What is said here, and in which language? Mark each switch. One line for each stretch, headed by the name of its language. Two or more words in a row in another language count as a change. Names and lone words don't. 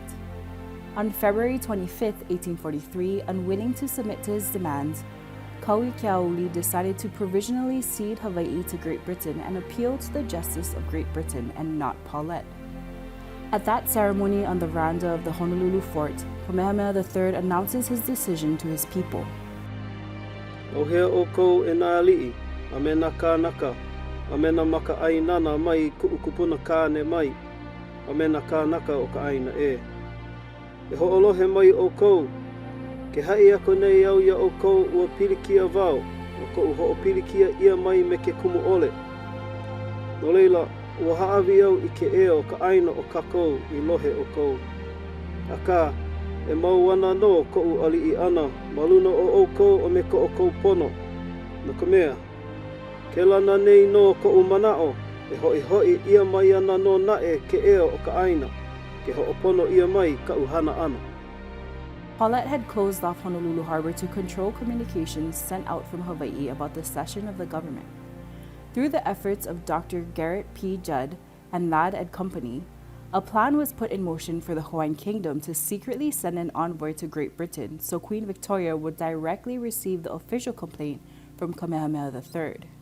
English: On February 25, 1843, unwilling to submit to his demands, Kauikeaouli decided to provisionally cede Hawaii to Great Britain and appeal to the justice of Great Britain and not Paulet. At that ceremony on the veranda of the Honolulu fort, Kamehameha III announces his decision to his people.
Hawaiian: Ohea o kou e nā ali'i, a me nā kānaka, a me nā maka ʻāinana mai kuʻukupuna kāne mai, a me nā kānaka o ka ʻāina e. E hoʻolohe mai o kou, ke haʻi ako nei au ia o kou ua pilikia wau, o kou hoʻopilikia ia mai me ke kumu ole. No leila, ua haawi au I ke ea o ka ʻāina o kākou I lohe o kou. Aka, e mau ana no kou ali'i ana, maluna o kou o me ko o kou pono. Na ka mea, ke lana nei no kou manao, e hoʻihoʻi ia mai ana no nae ke ea o ka ʻāina, ke hoʻopono ia mai ka uhana ana.
English: Paulet had closed off Honolulu Harbor to control communications sent out from Hawaii about the cession of the government. Through the efforts of Dr. Gerrit Judd and Ladd & Company, a plan was put in motion for the Hawaiian Kingdom to secretly send an envoy to Great Britain so Queen Victoria would directly receive the official complaint from Kamehameha III.